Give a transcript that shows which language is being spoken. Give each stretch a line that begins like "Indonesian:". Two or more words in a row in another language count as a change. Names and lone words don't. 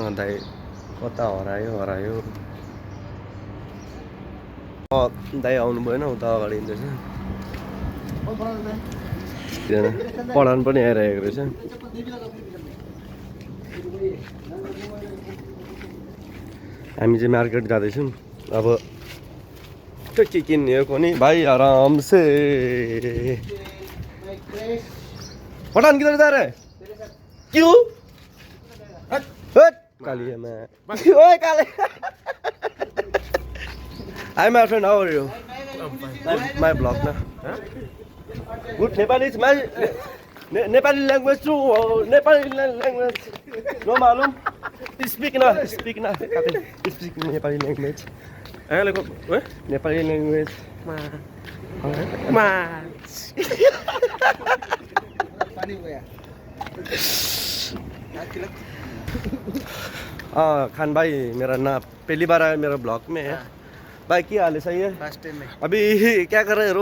Nepali: दाई कता हरायो दाई आउनु भएन उता अगाडि हिँड्दैछ। पढाउनु पनि आइरहेको रहेछ। हामी चाहिँ मार्केट जाँदैछौँ। अब त्यो के किन्ने हो कोनी भाइ
Hindi: आराम से। पठान किधर जा रहा है? क्यों? कालियामा ओए काले
English: Hi my friend, how are you? My blog na. Good Nepali my Nepali language too. Nepali language. No malum. Speak na. Speak Nepali language. Nepali language.
Hindi: खान भाई मेरा ना पहली बार आया मेरा ब्लॉग में है। भाई क्या हाल है? सही है?
English: first time में
Hindi: अभी क्या कर रहे हैं?